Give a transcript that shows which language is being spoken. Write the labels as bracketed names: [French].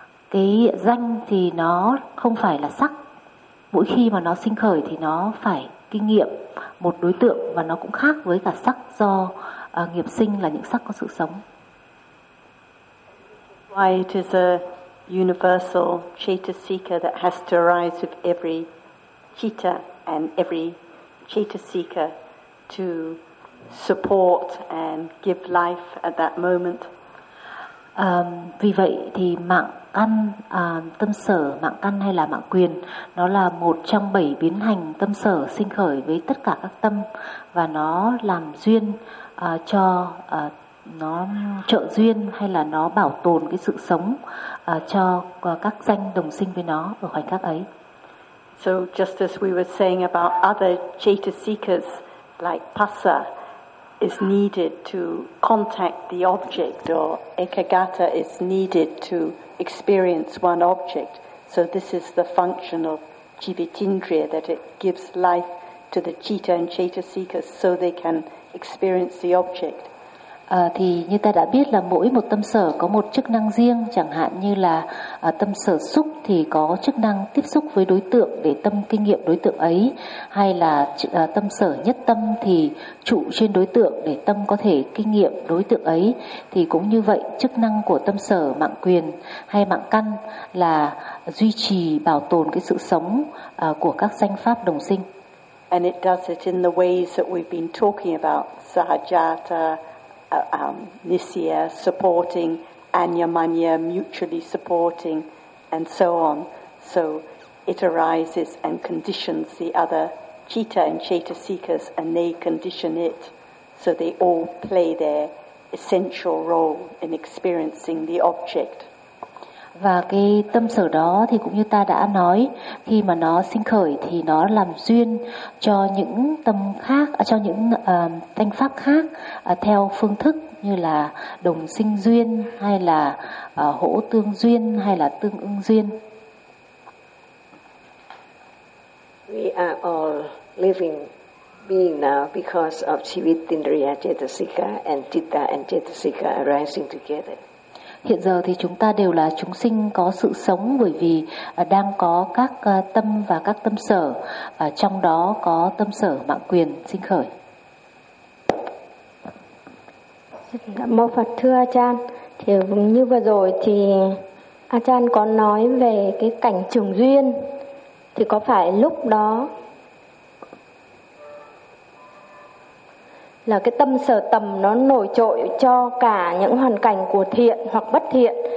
[Vietnamese] Cái danh thì nó không phải là sắc. Mỗi khi mà nó sinh khởi thì nó phải kinh nghiệm một đối tượng và nó cũng khác với cả sắc do nghiệp sinh là những sắc có sự sống. [English] Why it is a universal chetasika that has to arise with every citta and every chetasika to support and give life at that moment. [Vietnamese] Vì vậy thì mạng căn, tâm sở, mạng căn hay là mạng quyền, nó là một trong bảy biến hành tâm sở sinh khởi với tất cả các tâm, và nó làm duyên cho nó trợ duyên hay là nó bảo tồn cái sự sống cho các danh đồng sinh với nó ở khoảnh khắc ấy. [English] So just as we were saying about other chetasikas like pasa is needed to contact the object, or ekagata is needed to experience one object. So this is the function of jivitindriya, that it gives life to the citta and cetasika so they can experience the object. [Vietnamese] Thì như ta đã biết là mỗi một tâm sở có một chức năng riêng, chẳng hạn như là tâm sở xúc thì có chức năng tiếp xúc với đối tượng để tâm kinh nghiệm đối tượng ấy, hay là tâm sở nhất tâm thì trụ trên đối tượng để tâm có thể kinh nghiệm đối tượng ấy. Thì cũng như vậy, chức năng của tâm sở mạng quyền hay mạng căn là duy trì bảo tồn cái sự sống của các danh pháp đồng sinh. [English] And it does it in the ways that we've been talking about, sahajata, nisya, supporting, anyamanya, mutually supporting, and so on. So it arises and conditions the other citta and cetasikas, and they condition it, so they all play their essential role in experiencing the object. [Vietnamese] Và cái tâm sở đó thì cũng như ta đã nói, khi mà nó sinh khởi thì nó làm duyên cho những tâm khác, cho những thanh pháp khác theo phương thức như là đồng sinh duyên, hay là hỗ tương duyên, hay là tương ưng duyên. [English] We are all living being now because of Jivitindriya Chetasika and Citta and Chetasika arising together. [Vietnamese] Hiện giờ thì chúng ta đều là chúng sinh có sự sống bởi vì đang có các tâm và các tâm sở, trong đó có tâm sở mạng quyền sinh khởi. Mô Phật. Thưa Ajahn, thì như vừa rồi thì Ajahn có nói về cái cảnh trùng duyên, thì có phải lúc đó là cái tâm sở tầm nó nổi trội cho cả những hoàn cảnh của thiện hoặc bất thiện?